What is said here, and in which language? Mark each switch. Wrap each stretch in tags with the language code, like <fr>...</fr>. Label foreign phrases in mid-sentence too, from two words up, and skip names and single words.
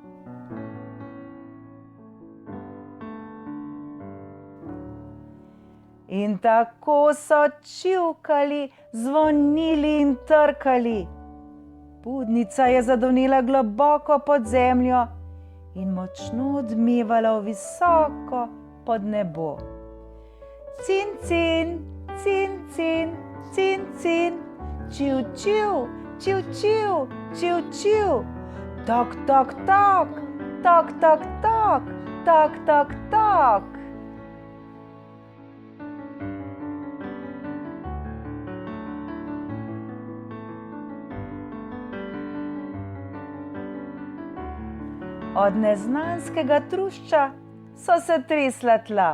<sl>In tako so čivkali, zvonili in trkali. Budnica je zadonela globoko pod zemljo in močno odmevala visoko pod nebo. Cin, cin, cin, cin, cin, cin, čiv, čiv, čiv, čiv, čiv, čiv. Tok, tok, tok, tok, tok, tok, tok, tok, tok. Od neznanskega trušča so se tresla tla.</sl>